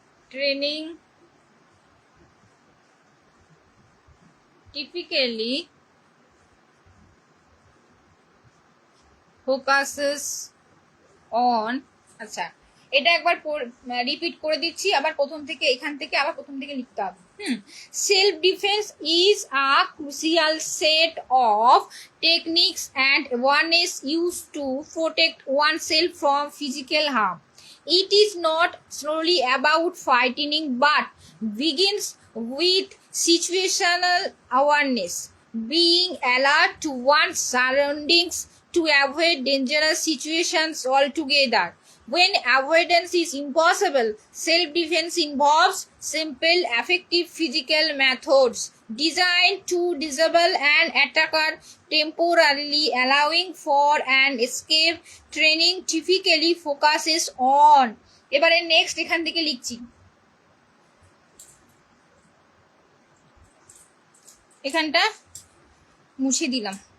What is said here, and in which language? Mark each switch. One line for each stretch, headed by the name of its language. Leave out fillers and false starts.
English: Training typically focuses on,
Bangla: আচ্ছা এটা একবার রিপিট করে দিচ্ছি, আবার প্রথম থেকে এখান থেকে আবার প্রথম থেকে লিখতে হবে।
English: Self defense is a crucial set of techniques and awareness used to protect oneself from physical harm. It is not solely about fighting, but begins with situational awareness, being alert to one's surroundings to avoid dangerous situations altogether. When avoidance is impossible, self-defense involves simple, effective physical methods designed to disable an attacker temporarily, allowing for an escape. Training typically focuses on,
Bangla: এবারে next এখান থেকে লিখছি, এখানটা মুছে দিলাম।